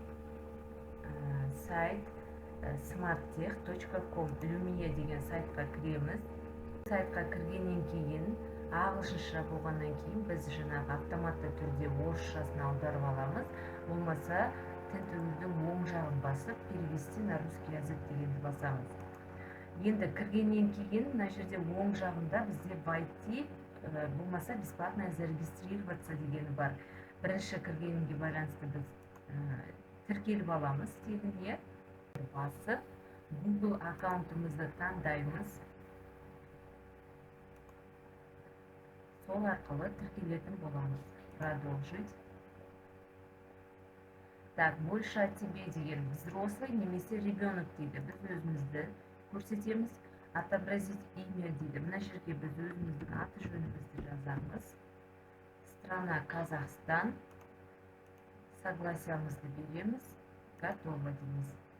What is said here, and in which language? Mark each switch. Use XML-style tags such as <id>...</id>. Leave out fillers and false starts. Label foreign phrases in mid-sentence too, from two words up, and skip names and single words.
<kk>Сайт smarttech.com Lumia деген сайтқа кіреміз. Сайтқа кіргеннен кейін, ағылшынша болғаннан кейін біз жаңағы автоматты түрде орысшасын аударып аламыз. Болмаса тінтудің оң жағын басып,</kk> <ru>перевести на русский язык</ru> <kk>дегенді басамыз. Енді кіргеннен кейін, мына жерде оң жағында бізде войти, болмаса</kk> <ru>бесплатно зарегистрироваться</ru> <kk>дегені бар. Бірінші кіргенге байланысты біз тіркеліп аламыз тегіне. Басып, Google аккаунтымызды таңдаймыз. Сол арқылы тіркелетін боламыз.</kk> <ru>Продолжить. Так, больше о тебе деген взрослый немесе ребенок дейді.</ru> <kk>Біз өзімізді көрсетеміз.</kk> <ru>Отобразить имя дейді.</ru> <kk>Мына жерге біз өзіміздің аты жөнімізді жазамыз. Страна Казахстан. Согласиямызды береміз. Готово дейміз.</kk>